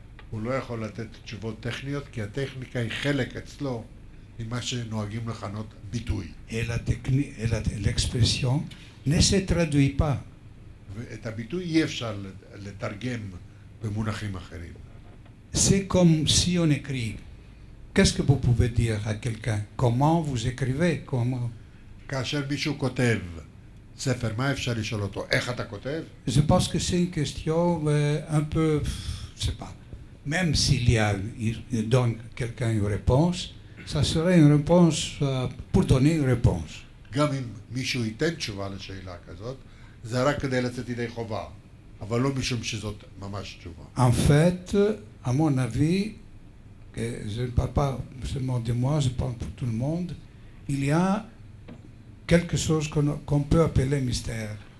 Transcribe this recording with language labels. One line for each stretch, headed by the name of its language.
Hebrew: הוא לא יכול לתת תשובות טכניות כי הטכניקה היא חלק אצלו ממה שנוהגים לכנות ביטוי.
French: Et l'expression ne se traduit pas.
Hebrew: ואת הביטוי אי אפשר לתרגם במונחים אחרים.
French: C'est comme si on écrit. Qu'est-ce que vous pouvez dire à quelqu'un? Comment vous écrivez? Comment?
Hebrew: כאשר מישהו כותב ספר, מה אפשר לשאול אותו? איך אתה כותב?
French: Je pense que c'est une question un peu, je sais pas. Même s'il donne quelqu'un une réponse, ça serait une réponse pour donner une réponse.
Hebrew: גם אם מישהו ייתן תשובה לשאלה כזאת, זה רק כדי לצאת ידי חובה, אבל לא משום שזאת ממש תשובה.
French: En fait, à mon avis, je ne parle pas seulement de moi, je parle pour tout le monde, il y a quelque chose qu'on peut appeler mystère.